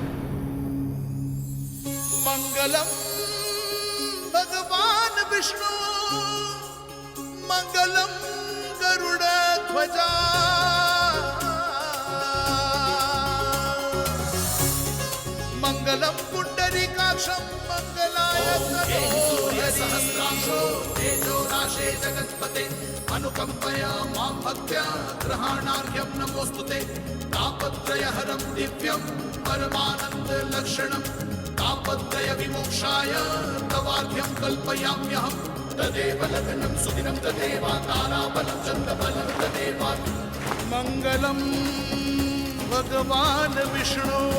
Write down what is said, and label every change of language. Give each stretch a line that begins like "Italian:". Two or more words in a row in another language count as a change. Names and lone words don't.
Sanskrit: મંગલમ ભગવાન વિષ્ણુ મંગલમ ગરુડ ધ્વજા મંગલમ પુંડરીકાક્ષમ મંગલાય સૂર્ય સહસ્રાંશો તેજો રાશે જગત્પતે अनुकंपया मां भक्त्या ग्रहणार्घ्यं नमोस्तुते तापत्रयहरं दिव्यं परमानंद लक्षणं तापत्रय विमोक्षाय तवार्घ्यं कल्पयाम्यहं तदेव लग्नं सुदिनं तदेवा ताराबलं चन्द्रबलं तदेवा मंगलम भगवान विष्णु